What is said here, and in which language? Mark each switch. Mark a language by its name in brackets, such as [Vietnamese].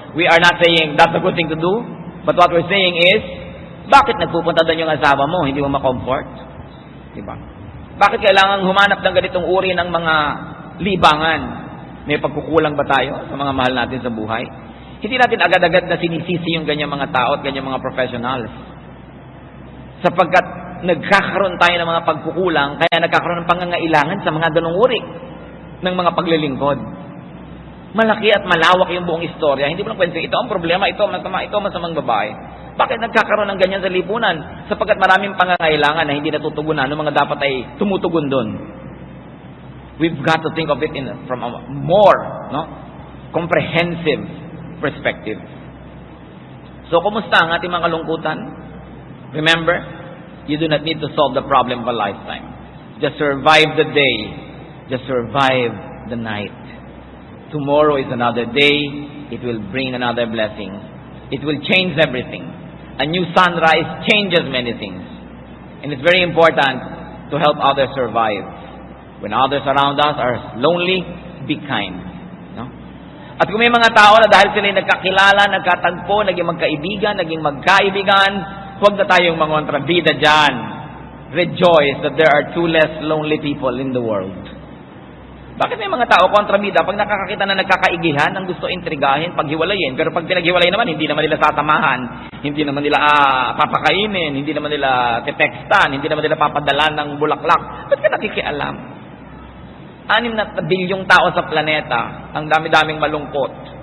[English] We are not saying that's a good thing to do, but what we're saying is, [Filipino] bakit nagpupunta doon yung asawa mo, hindi mo ma-comfort? Diba? Bakit kailangan humanap ng ganitong uri ng mga libangan? May pagkukulang ba tayo sa mga mahal natin sa buhay? Hindi natin agad-agad na sinisisi yung ganyang mga tao at ganyang mga professionals. Sapagkat nagkakaroon tayo ng mga pagkukulang, kaya nagkakaroon ng pangangailangan sa mga ganong uri ng mga paglilingkod. Malaki at malawak yung buong istorya. Hindi mo lang kwento, ito ang problema, ito masama, ito masamang babae. Bakit nagkakaroon ng ganyan sa lipunan? Sapagkat maraming pangangailangan na hindi natutugunan ng mga dapat ay tumutugon doon. [English] We've got to think of it from a more comprehensive perspective. [Filipino] So, kumusta ang ating mga kalungkutan? [English] Remember, you do not need to solve the problem of a lifetime. Just survive the day. Just survive the night. Tomorrow is another day. It will bring another blessing. It will change everything. A new sunrise changes many things. And it's very important to help others survive. When others around us are lonely, be kind. No? [Filipino] At kung may mga tao na dahil sila nagkakilala, nagkatagpo, naging magkaibigan, naging magkaibigan, huwag na tayong mangontrabida dyan. [English] Rejoice that there are two less lonely people in the world. [Filipino] Bakit may mga tao kontrabida? Pag nakakakita na nagkakaigihan, ang gusto intrigahin, paghiwalayin. Pero pag pinaghiwalay naman, hindi naman nila sasamahan, hindi naman nila papakainin, hindi naman nila titextan, hindi naman nila papadalan ng bulaklak. Ba't ka nakikialam? 6 na bilyong tao sa planeta, ang dami-daming malungkot.